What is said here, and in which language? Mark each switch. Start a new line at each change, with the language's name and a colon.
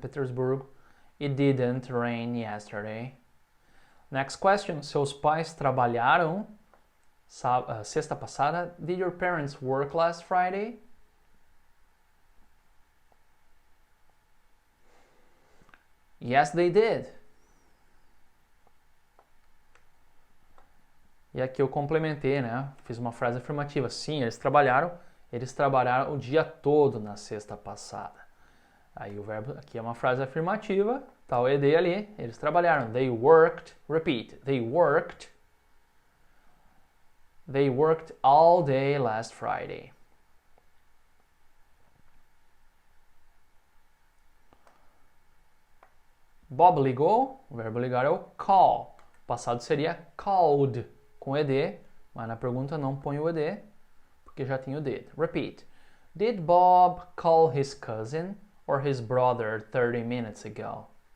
English: Petersburg, it didn't rain yesterday. Next question.
Portuguese: Seus pais trabalharam sexta passada?
English: Did your parents work last Friday? Yes, they did.
Portuguese: E aqui eu complementei, né? Fiz uma frase afirmativa. Sim, eles trabalharam o dia todo na sexta passada. Aí o verbo aqui é uma frase afirmativa, tá o ed ali. Eles trabalharam.
English: They worked. Repeat. They worked all day last Friday.
Portuguese: Bob ligou. O verbo ligar é o call. O passado seria called com ed, mas na pergunta não põe o ed, porque já tem o did.
English: Repeat. Did Bob call his cousin or his brother 30 minutes ago?